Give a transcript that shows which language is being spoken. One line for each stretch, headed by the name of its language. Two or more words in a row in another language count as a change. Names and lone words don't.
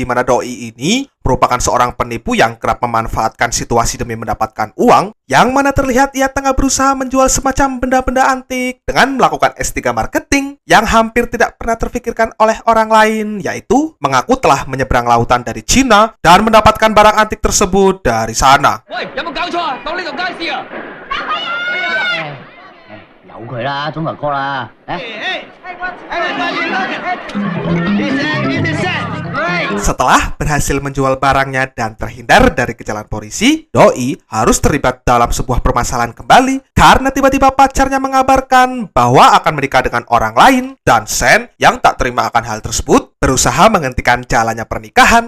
Indonesian: mana doi ini merupakan seorang penipu yang kerap memanfaatkan situasi demi mendapatkan uang, yang mana terlihat ia tengah berusaha menjual semacam benda-benda antik dengan melakukan S3 marketing yang hampir tidak pernah terfikirkan oleh orang lain, yaitu mengaku telah menyeberang lautan dari Cina dan mendapatkan barang antik tersebut dari sana. Woi，
Cantonese: 有冇搞錯啊？當呢度街市啊！由佢啦，中國歌啦，
Indonesian: Setelah berhasil menjual barangnya dan terhindar dari kejaran polisi, doi harus terlibat dalam sebuah permasalahan kembali karena tiba-tiba pacarnya mengabarkan bahwa akan menikah dengan orang lain, dan Sen yang tak terima akan hal tersebut berusaha menghentikan jalannya pernikahan.